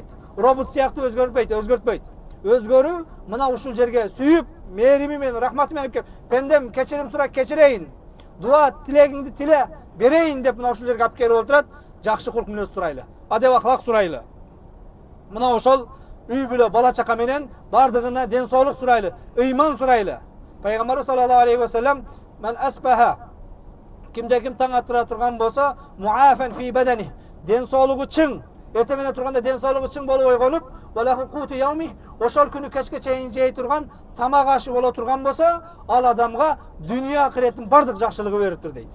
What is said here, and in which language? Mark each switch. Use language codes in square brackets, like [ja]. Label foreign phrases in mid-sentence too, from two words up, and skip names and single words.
[ky] Робот сыяктуу өзгөртпөйт. Өзгөрүү мына ушул жерге сүйүп, мээрими менен, рахматы менен келип, пендем кечирим сурап кечирейин. Дуа тилегиңди тиле, берейин деп мына ушул жерге алып келип отурат. Жакшы кулк мүнөз сурайлы. Адеп ахлак сурайлы. Мына ошол үй бүлө бала чака менен бардыгына ден соолук сурайлы, ыйман сурайлы. Пайгамбарыбыз [ar] صلى الله عليه وسلم من أصبح [ky] кимде ким таң атыра турган болсо [ar] معافى في بدنه, [ky] ден соолугу чың, эртең менен турганда ден соолугу чың болуп ойгонуп, [ar] وله قوت يومه, [ky] ошол күнү кечке чейин жей турган тамак ашы боло турган болсо, ал адамга дүйнө акыреттин бардык жакшылыгы бериптир дейт.